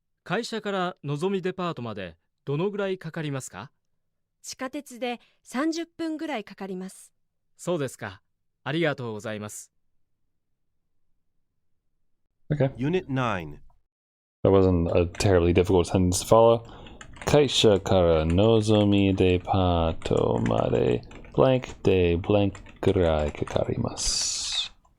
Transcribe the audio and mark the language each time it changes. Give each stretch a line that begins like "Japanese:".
Japanese: 会社からのぞみデパートまでどのぐらいかかりますか？地下鉄で30分ぐらいかかります。そうですか。ありがとうございます。
English: Okay. Unit 9, That wasn't a terribly difficult sentence to follow.
Japanese: 会社からのぞみデパートまで blank で blank ぐらいかかります。